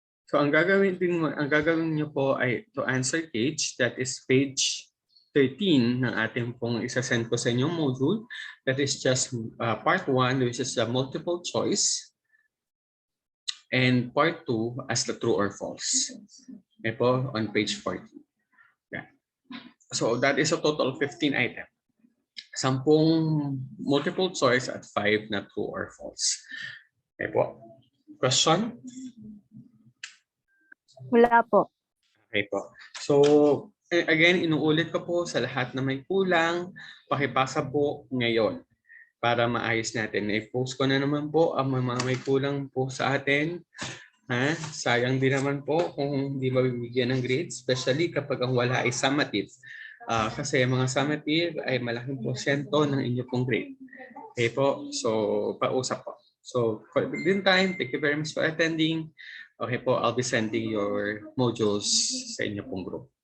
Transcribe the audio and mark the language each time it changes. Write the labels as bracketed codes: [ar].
[tl] So ang gagawin niyo po ay to answer gauge. [en] That is page 13 [tl] ng ating pong isasend ko sa inyong module. [en] That is just part 1, which is the multiple choice. And part 2 as the true or false. Okay po, on page 14. Yeah. So that is a total of 15 items. 10 multiple choice [tl] at 5 na [en] true or false. Okay po. Question? [tl] Wala po. Okay po. So again, inuulit ko po sa lahat na may kulang, pakipasa po ngayon para maayos natin. I-post ko na naman po ang mga may kulang po sa atin. Sayang din naman po kung hindi mabibigyan ng grades, especially kapag ang wala ay summative. Kasi mga summative ay malaking porsyento ng inyo pong grade. Okay po, so pausap po. [en] So for the meantime, thank you very much for attending. Okay po, I'll be sending your modules [tl] sa inyo pong [en] group.